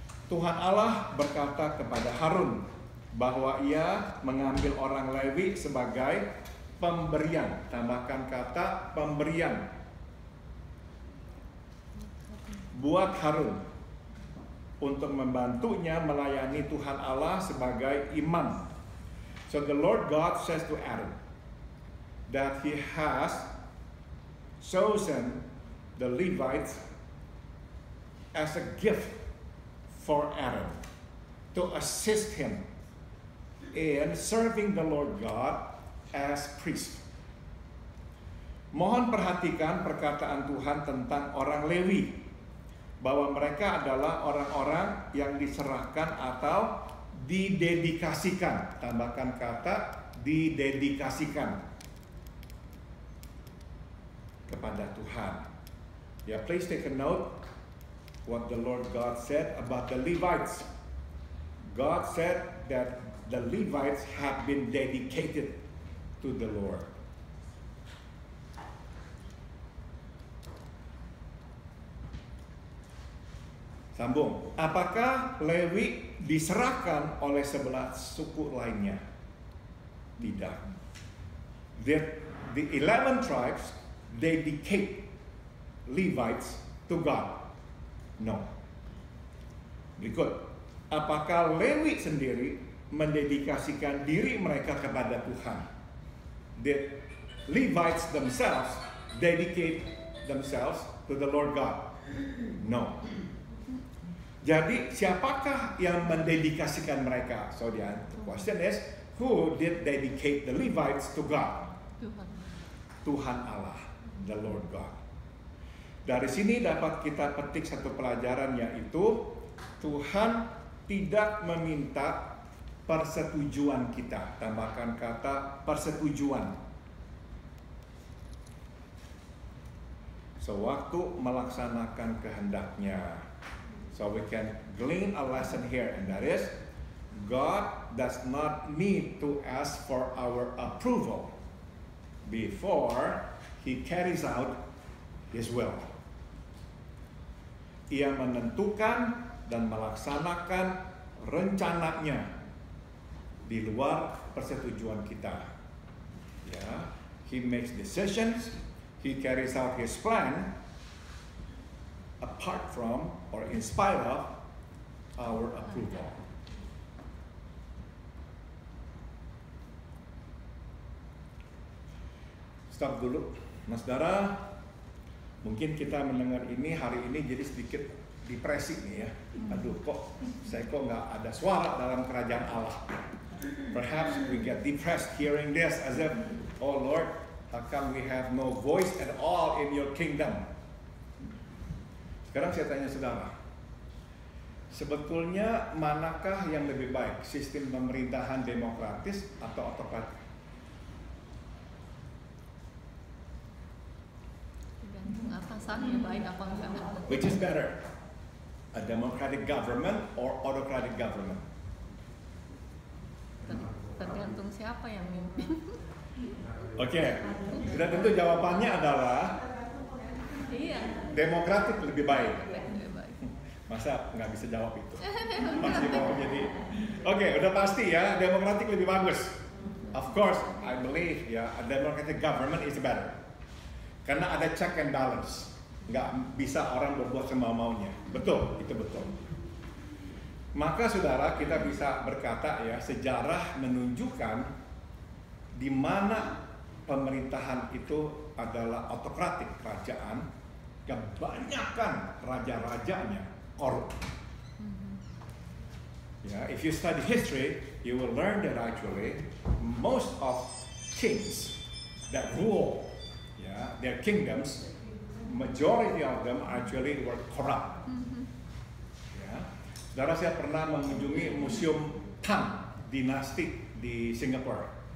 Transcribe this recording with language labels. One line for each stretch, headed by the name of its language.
Indonesian: Tuhan Allah berkata kepada Harun bahwa ia mengambil orang Lewi sebagai pemberian. Tambahkan kata pemberian. Buat Harun untuk membantunya melayani Tuhan Allah sebagai imam.
English: So the Lord God says to Aaron that he has chosen the Levites as a gift for Aaron to assist him in serving the Lord God as priest.
Indonesian: Mohon perhatikan perkataan Tuhan tentang orang Lewi, bahwa mereka adalah orang-orang yang diserahkan atau didedikasikan. Tambahkan kata didedikasikan kepada Tuhan.
English: Ya, please take a note what the Lord God said about the Levites. God said that the Levites have been dedicated to the Lord.
Indonesian: Sambung. Apakah Lewi diserahkan oleh sebelah suku lainnya? Tidak.
English: The 11 tribes dedicate Levites to God. No.
Indonesian: Berikut. Apakah Lewi sendiri mendedikasikan diri mereka kepada Tuhan?
English: The Levites themselves dedicate themselves to the Lord God? No.
Indonesian: Jadi siapakah yang mendedikasikan mereka?
English: So the question is, who did dedicate the Levites to God?
Indonesian: Tuhan Allah,
English: the Lord God.
Indonesian: Dari sini dapat kita petik satu pelajaran, yaitu Tuhan tidak meminta persetujuan kita. Tambahkan kata persetujuan. Sewaktu melaksanakan kehendaknya.
English: So we can glean a lesson here, and that is, God does not need to ask for our approval before He carries out His will.
Indonesian: Ia menentukan dan melaksanakan rencananya di luar persetujuan kita.
English: Ya, He makes decisions, He carries out His plan apart from or in spite of our approval.
Indonesian: Stop dulu. Nah saudara, mungkin kita mendengar ini hari ini jadi sedikit depresi nih ya. Aduh saya kok nggak ada suara dalam kerajaan Allah.
English: Perhaps we get depressed hearing this as if, oh Lord, how come we have no voice at all in your kingdom?
Indonesian: Sekarang saya tanya saudara, sebetulnya manakah yang lebih baik, sistem pemerintahan demokratis atau otokratik? Tergantung atasannya baik apa enggak.
English: Which is better? A democratic government or autocratic government?
Indonesian: Tergantung siapa yang mimpin. Oke, sudah tentu jawabannya adalah Iya. demokratik lebih baik. Lebih baik. Masa nggak bisa jawab itu? Masih mau jadi? Oke, udah pasti ya, demokratik lebih bagus.
English: Of course, I believe ya, a democratic government is better.
Indonesian: Karena ada
English: check and balance.
Indonesian: Nggak bisa orang berbuat semau-maunya. Betul, itu betul. Maka saudara, kita bisa berkata ya, sejarah menunjukkan di mana pemerintahan itu adalah autokratik, kerajaan, kebanyakan raja-rajanya korup.
English: Ya, if you study history, you will learn that actually most of kings that rule, ya, their kingdoms, majority of them actually were corrupt.
Indonesian: Ya, saudara, saya pernah mengunjungi museum Tang dinasti di Singapura.